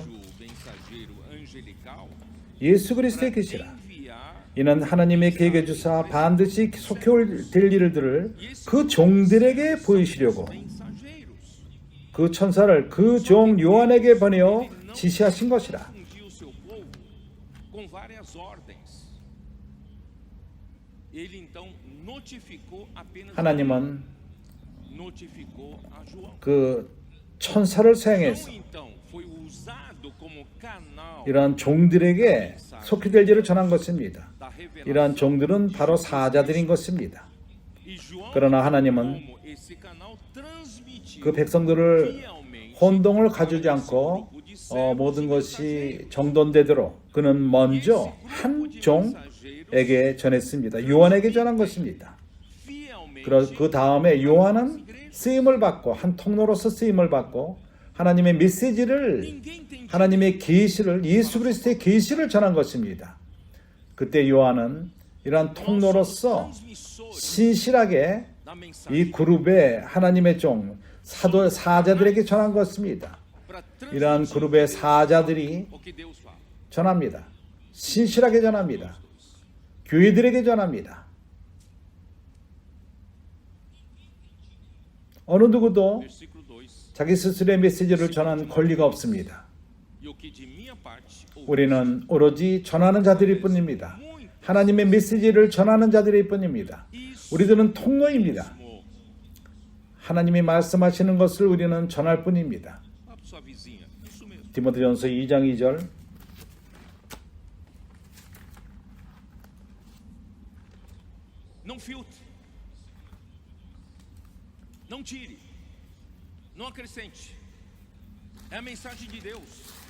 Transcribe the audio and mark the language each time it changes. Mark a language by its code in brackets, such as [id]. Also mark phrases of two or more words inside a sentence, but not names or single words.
[pt] O mensageiro angelical [ko] 예수 그리스도의 계시라. [pt] enviar [ko] 이는 하나님의 계획에 주사 반드시 속해 될 일들을 그 종들에게 보이시려고 [pt] mensageiros. [ko] 그 천사를 그 종 요한에게 보내어 지시하신 것이라. [pt] Ungiu o seu povo com várias ordens. Ele então notificou apenas [ko] 하나님은 [pt] notificou a João. [ko] 그 천사를 João 사용해서 [pt] então foi usado como canal [ko] 이러한 종들에게 속해 될 일을 전한 것입니다. [pt] da revelação. [ko] 이러한 종들은 바로 사자들인 것입니다. [pt] E João, [ko] 그러나 하나님은 [pt] como esse canal, transmitiu [ko] 그 백성들을 [pt] fielmente [ko] 혼동을 가지지 않고 모든 것이 정돈되도록 그는 먼저 한 종에게 전했습니다. 요한에게 전한 것입니다. [pt] fielmente [ko] 그 다음에 요한은 쓰임을 받고 한 통로로서 쓰임을 받고 하나님의 메시지를 [pt] ninguém entendia [ko] 하나님의 계시를 예수 그리스도의 계시를 전한 것입니다. 그때 요한은 이러한 통로로서 신실하게 [pt] da mensagem [ko] 이 그룹의 하나님의 종 사자들에게 전한 것입니다. [pt] para [ko] 이러한 [pt] transmitir [ko] 그룹의 사자들이 [pt] o que Deus fala. [ko] 전합니다. 신실하게 전합니다. 교회들에게 전합니다. 어느 누구도 [pt] Versículo 2. [ko] 자기 스스로의 메시지를 전한 권리가 없습니다. [pt] E o que de minha parte [ko] 우리는 오로지 전하는 자들일 뿐입니다. 하나님의 메시지를 전하는 자들일 뿐입니다. 우리들은 통로입니다. [pt] mesmo. [ko] 하나님이 말씀하시는 것을 우리는 전할 뿐입니다. [pt] Fala para sua vizinha. Isso mesmo. [ko] 디모데전서 2장 2절 [pt] Não filtre. Não tire. Não acrescente. É a mensagem de Deus.